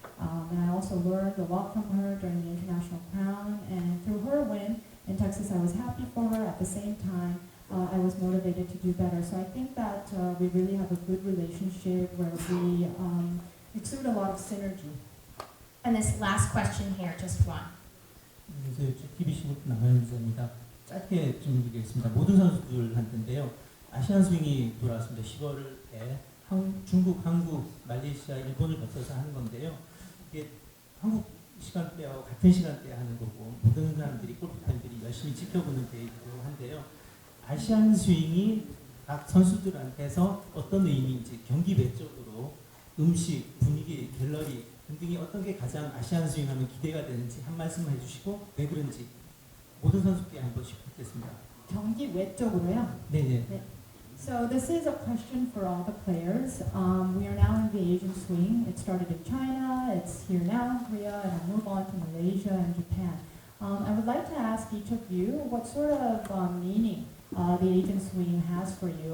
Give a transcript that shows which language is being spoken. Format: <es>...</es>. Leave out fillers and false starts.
<en>And I also learned a lot from her during the International Crown. And through her win in Texas, I was happy for her. At the same time, I was motivated to do better. So I think that we really have a good relationship where we exude a lot of synergy. And this last question here, just one.</en> <ko>네, TBC 남현 기자입니다. 짧게 좀 드리겠습니다. 모든 선수들한테인데요. 아시안 스윙이 돌아왔습니다. 10월에 중국, 한국, 말레이시아, 일본을 거쳐서 하는 건데요. 이게 한국 시간대와 같은 시간대에 하는 거고 모든 사람들이 골프 팬들이 열심히 지켜보는 대회이기도 한데요. 아시안 스윙이 각 선수들한테서 어떤 의미인지 경기 외적으로 음식, 분위기, 갤러리 등등이 어떤 게 가장 아시안 스윙하면 기대가 되는지 한 말씀 해주시고 왜 그런지 모든 선수께 한 번씩 듣겠습니다. 경기 외적으로요? 네네. 네.</ko> <en>So this is a question for all the players. We are now in the Asian swing. It started in China, it's here now in Korea, and I'll move on to Malaysia and Japan. I would like to ask each of you what sort of meaning the Asian swing has for you.</en>